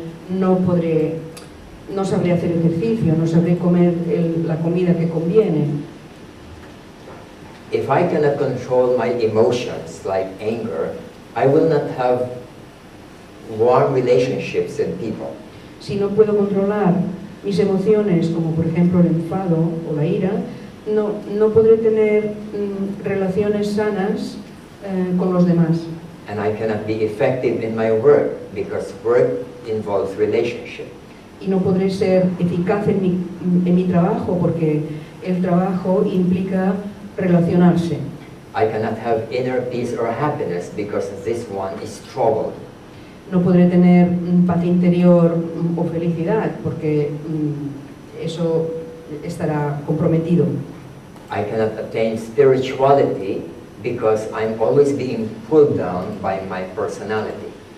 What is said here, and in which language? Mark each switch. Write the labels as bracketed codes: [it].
[es] No sabré hacer ejercicio, no sabré comer la comida que conviene. [en] If I cannot control my emotions, like anger, I will not have warm relationships with people. [es] Si no puedo controlar mis emociones, como por ejemplo el enfado o la ira, no podré tener relaciones sanas con los demás. [en] And I cannot be effective in my work, because work involves relationship. [es] Y no podré ser eficaz en mi trabajo porque el trabajo implica relacionarse. [en] I cannot have inner peace or happiness because this one is troubled. [es] No podré tener paz interior o felicidad porque eso estará comprometido. [en] I cannot attain spirituality because I'm always being pulled down by my personality.